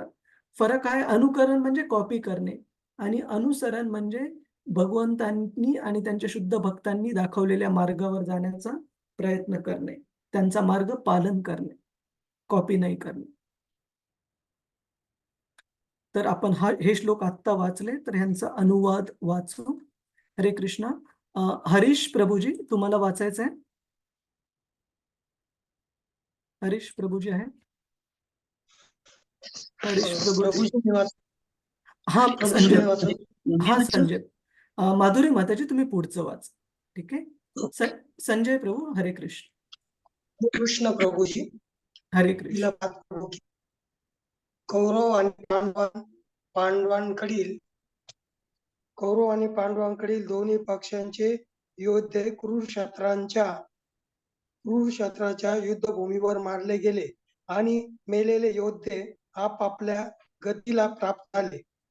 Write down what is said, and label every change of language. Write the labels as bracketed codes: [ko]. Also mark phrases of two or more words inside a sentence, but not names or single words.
[mr] फरक आहे, अनुकरण म्हणजे कॉपी करणे आणि अनुसरण म्हणजे भगवंतांनी आणि त्यांच्या शुद्ध भक्तांनी दाखवलेल्या मार्गावर जाण्याचा प्रयत्न करणे, त्यांचा मार्ग पालन करणे, कॉपी नाही करणे. तर आपण हे श्लोक आत्ता वाचले, तर ह्यांचा अनुवाद वाचू. हरे कृष्णा. हरीश प्रभूजी, तुम्हाला वाचायचं आहे? हरीश प्रभूजी आहे? हरीश प्रभूजी. हा संजय. हा संजय. माधुरी माताजी, तुम्ही पुढचं वाच. ठीक आहे. संजय प्रभू. हरे कृष्ण. कृष्ण प्रभूजी. हरे कृष्ण. कौरव आणि पांडवांकडील दोन्ही पक्षांचे योद्धे कुरुक्षेत्राच्या युद्धभूमीवर मारले गेले आणि मेलेले योद्धे आपापल्या गतीला प्राप्त झाले.